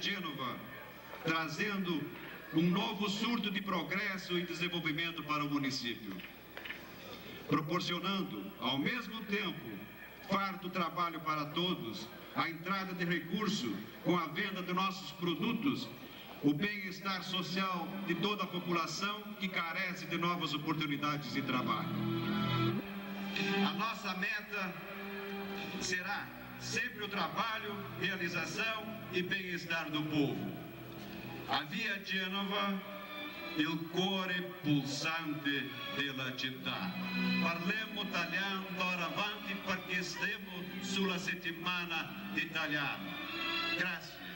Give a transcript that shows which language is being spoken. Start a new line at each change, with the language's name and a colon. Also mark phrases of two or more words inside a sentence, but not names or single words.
Portuguese: Genova, trazendo um novo surto de progresso e desenvolvimento para o município, proporcionando, ao mesmo tempo, farto trabalho para todos, a entrada de recurso com a venda de nossos produtos, o bem-estar social de toda a população que carece de novas oportunidades de trabalho. A nossa meta será sempre o trabalho, realização e bem-estar do povo.
Italian: A Via Genova, il cuore pulsante della città. Parliamo italiano d'ora avanti perché stiamo sulla settimana italiana. Grazie.